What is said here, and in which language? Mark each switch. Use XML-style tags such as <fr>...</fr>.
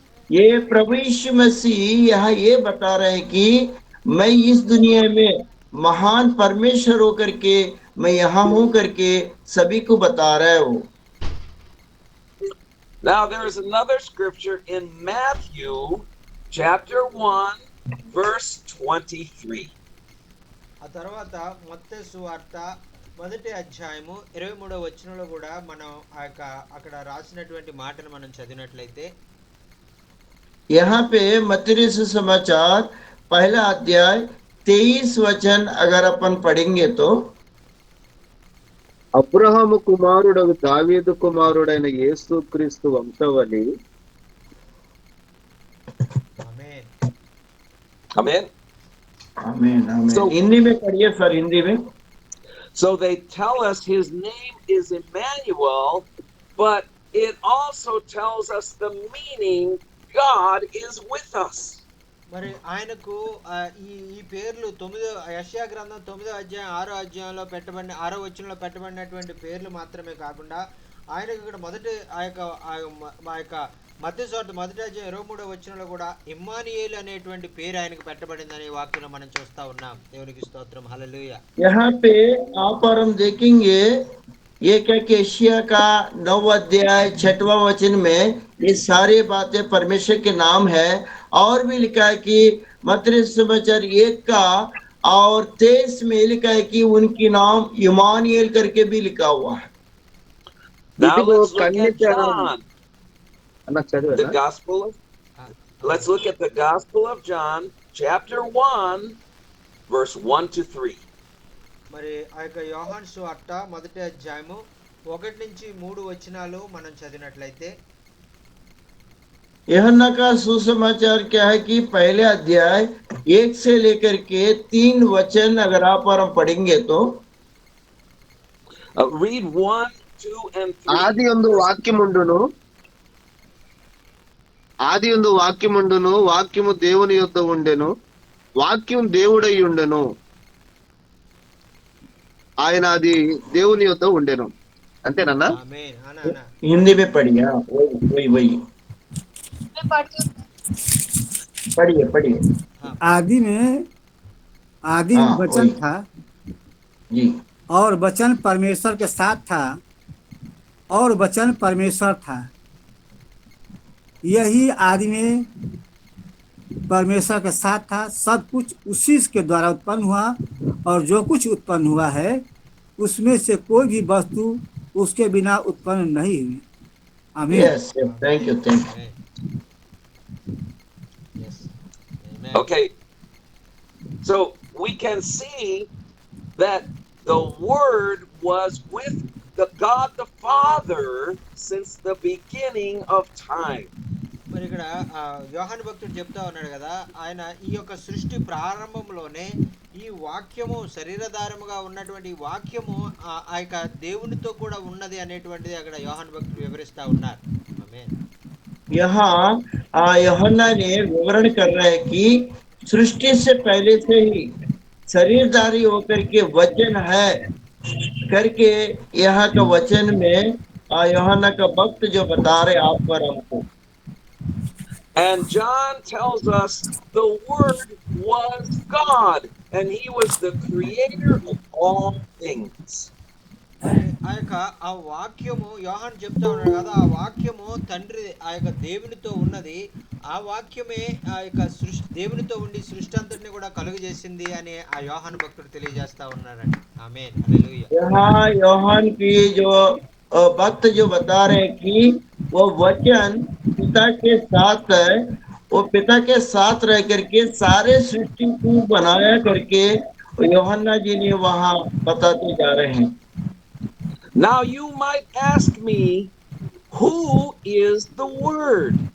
<hi>ये प्रभु यीशु मसीह यहाँ ये बता रहे हैं कि मैं इस दुनिया में महान परमेश्वर होकर के मैं यहाँ हूं करके सभी को बता रहा है वो।</hi> <en>Now there is another scripture in Matthew chapter 1 verse 23.</en> <te>ఆ తర్వాత మత్తయి సువార్త 1వ అధ్యాయము 23వ వచనంలో కూడా మనం అక్కడ రాసినటువంటి మాటను మనం చదివినట్లయితే,</te> <hi>यहाँ पे मत्ती सुसमाचार 1 अध्याय 23 वचन अगर अपन पढ़ेंगे तो,</hi> <te>అబ్రహాము కుమారుడగు దావీదు కుమారుడైన యేసుక్రీస్తు వంశవళి ఆమేన్.</te> <en>Amen.</en> <hi>आमीन आमीन।</hi> <en>So-</en> <hi>हिंदी में पढ़िए सर, हिंदी में।</hi> <en>So they tell us his name is Emmanuel, but it also tells us the meaning God is with us.</en> <te>మరి ఆయనకు ఈ పేర్లు 9 యెషయా గ్రంథం 9వ అధ్యాయం 6వ అధ్యాయంలో పెట్టబడిన 6వ వచనంలో పెట్టబడినటువంటి పేర్లు మాత్రమే కాకుండా ఆయనకు ఇక్కడ మొదటి ఆ యొక్క మత్తయి సువార్త 1వ అధ్యాయం 23వ వచనంలో కూడా ఇమ్మానుయేలు అనేటువంటి పేరు ఆయనకు పెట్టబడిందని వాక్యంలో మనం చూస్తా ఉన్నాం. దేవునికి స్తోత్రం, హల్లెలూయా.</te> <hi>यहाँ पे आप और हम देखेंगे ये क्या कि एशिया का 9 अध्याय 6वां वचन में ये सारी बातें परमेश्वर के नाम है और भी लिखा है कि मत्ती समाचार 1 का और 23 में लिखा है कि उनकी नाम इमानुएल करके भी लिखा हुआ है।</hi> <en>Now</en> <te>ఇదిగో</te> <en>let's look at</en> <te>Kanyaka</te> <en>John,</en> <te>అన్న</te> <en>the</en> <te>చదివారా?</te> <en>Gospel of. Let's look at the Gospel of John, chapter 1, verse 1 to 3.</en> <te>మరి ఆ యొక్క యోహాను సువార్త 1వ అధ్యాయము 1 నుంచి 3 వచనాలు మనం చదివినట్లయితే,</te> <hi>यूहन्ना का सुसमाचार क्या है कि 1 अध्याय 1 से लेकर के 3 वचन अगर आप और हम पढ़ेंगे तो,</hi> <en>Read 1, 2, and 3.</en> <te>ఆది యందు వాక్యముండును, ఆది యందు వాక్యముండును, వాక్యము దేవుని యొద్ద ఉండెను, వాక్యం దేవుడై ఉండెను, ఆయన అది దేవుని యొద్ద ఉండెను. అంతేనన్నా? ఆమేన్. అనా అనా</te> <hi>हिंदी में पढ़िए। हाँ, वही वही वही पढ़िए पढ़िए। आदि में हाँ, वचन वही। था जी और वचन परमेश्वर के साथ था और वचन परमेश्वर था। यही आदि में परमेश्वर के साथ था। सब कुछ उसी के द्वारा उत्पन्न हुआ और जो कुछ उत्पन्न हुआ है उसमें से कोई भी वस्तु उसके बिना उत्पन्न नहीं हुई। आमीन।</hi> <en>Yes thank you thank you. Yes. Amen. Okay. So we can see that the Word was with the God the Father since the beginning of time.</en> <te>మరి ఇక్కడ యోహాను భక్తుడు చెప్తా ఉన్నాడు కదా, ఆయన ఈ యొక్క సృష్టి ప్రారంభంలోనే ఈ వాక్యము శరీరధారముగా ఉన్నటువంటి వాక్యము ఆ యొక్క దేవునితో కూడా ఉన్నది అనేటువంటిది అక్కడ యోహాను భక్తుడు వివరిస్తా ఉన్నారు. ఆమేన్.</te> <hi>यहाँ यूहन्ना ने विवरण कर रहा है कि सृष्टि से पहले से ही शरीरधारी होकर के वचन है करके यहाँ का वचन में यूहन्ना का भक्त जो बता रहे आप पर हमको।</hi> <en>And John tells us the Word was God, and He was the creator of all things.</en> <te>ఆ యొక్క ఆ వాక్యము యోహాను చెప్తా ఉన్నాడు కదా, ఆ వాక్యము తండ్రి ఆ యొక్క దేవునితో ఉన్నది, ఆ వాక్యమే ఆ యొక్క సృష్టి దేవునితో ఉండి సృష్టి అంతటిని కూడా కలుగజేసింది అని ఆ యోహాను భక్తుడు తెలియజేస్తా ఉన్నారండి. ఆమేన్, హల్లెలూయా.</te> <hi>यहाँ यूहन्ना की जो भक्त जो बता रहे हैं कि वो वचन पिता के साथ है, वो पिता के साथ रह करके सारे सृष्टि को बनाया करके यूहन्ना जी ने वहाँ बताते जा रहे हैं।</hi> <en>Now you might ask me, who is the Word?</en>